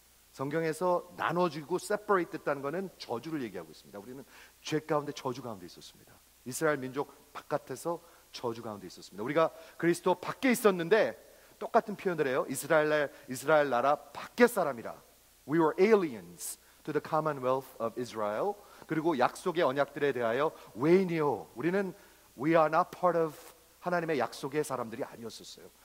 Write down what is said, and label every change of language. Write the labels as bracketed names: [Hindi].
[Korean] 성경에서 나눠주고 separate 됐다는 것은 저주를 얘기하고 있습니다. 우리는 죄 가운데 저주 가운데 있었습니다. 이스라엘 민족 바깥에서 저주 가운데 있었습니다. 우리가 그리스도 밖에 있었는데 똑같은 표현을 해요. 이스라엘 나라 밖의 사람이라. [English] We were aliens to the commonwealth of Israel. [Korean] 그리고 약속의 언약들에 대하여 외인이요. 우리는 [English] we are not part of [Korean] 하나님의 약속의 사람들이 아니었었어요.